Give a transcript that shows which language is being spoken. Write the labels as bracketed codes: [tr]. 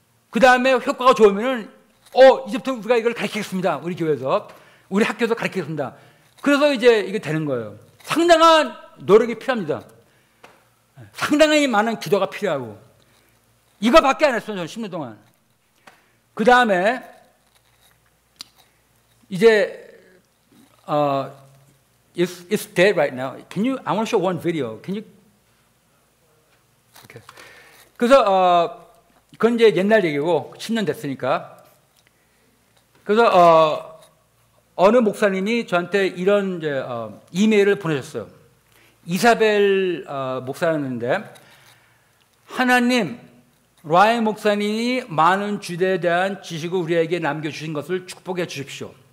[ko] 그 다음에 효과가 좋으면은 이제부터 우리가 이걸 가르치겠습니다. 우리 교회에서. 우리 학교에서 가르치겠습니다. 그래서 이제 이게 되는 거예요. 상당한 노력이 필요합니다. 상당히 많은 기도가 필요하고. 이거밖에 안 했어요. 저는 10년 동안. 그 다음에 이제 [en] it's dead right now. I want to show one video. Can you? Okay. [ko] 그래서 그건 이제 옛날 얘기고 10년 됐으니까. 그래서 어느 목사님이 저한테 이런 이제 이메일을 보내셨어요. 이사벨 목사였는데 하나님, 라이언 목사님이 많은 주제에 대한 지식을 우리에게 남겨주신 것을 축복해 주십시오.